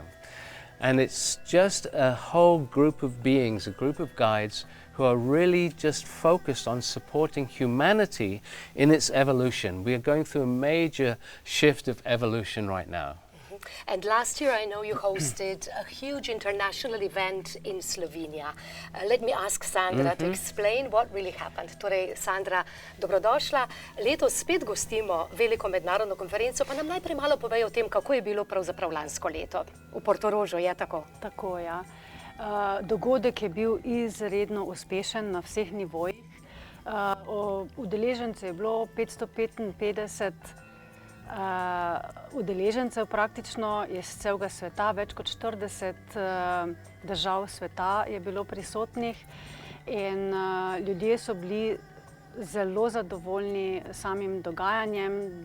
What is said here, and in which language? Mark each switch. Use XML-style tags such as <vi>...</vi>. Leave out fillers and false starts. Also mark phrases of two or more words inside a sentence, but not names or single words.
<en>And it's just a whole group of beings, a group of guides who are really just focused on supporting humanity in its evolution. We are going through a major shift of evolution right now. And last year I know you hosted a huge international event in Slovenia. Let me ask Sandra to explain what really happened.</en> <sl>Torej, Sandra, dobrodošla. Letos spet gostimo veliko mednarodno konferenco, pa nam najprej malo povej o tem, kako je bilo pravzaprav lansko leto. V Portorožu, je tako? Tako, ja. Dogodek je bil izredno uspešen na vseh nivojih. Udeležencev je bilo 555 udeležencev praktično iz celega sveta, več kot 40 držav sveta je bilo prisotnih in ljudje so bili zelo zadovoljni samim dogajanjem.</sl>